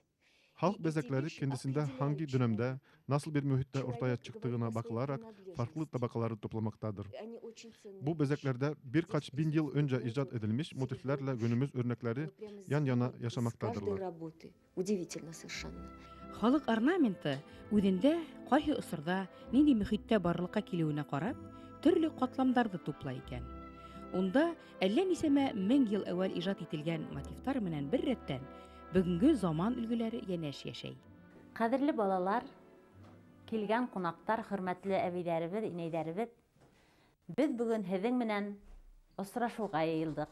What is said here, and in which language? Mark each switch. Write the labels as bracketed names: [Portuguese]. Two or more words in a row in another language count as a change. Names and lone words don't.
[Turkish] Halk bezekleri kendisinde hangi dönemde, nasıl bir mühitte ortaya çıktığına bakılarak farklı tabakaları toplamaktadır. Bu bezeklerde birkaç bin yıl önce icat edilmiş motiflerle günümüz örnekleri yan yana yaşamaktadırlar. [Russian] Удивительно совершенно. [Bashkir] Халык орнаменты үҙендә ҡайһы осорҙа, нинди мөхиттә барлыҡҡа килеүенә ҡарап, төрлө ҡатламдарҙы туплай икән. Унда әллә нисәмә 1000 йыл әүәл ижад ителгән мотивтар менән бер рәттән бөгөнгө заман өлгөләре йәнәш йәшәй. Ҡәҙерле балалар, килгән ҡунаҡтар, хөрмәтле әбейҙәребеҙ, инәйҙәребеҙ, беҙ бөгөн һеҙҙең менән осрашыуға йыйылдыҡ.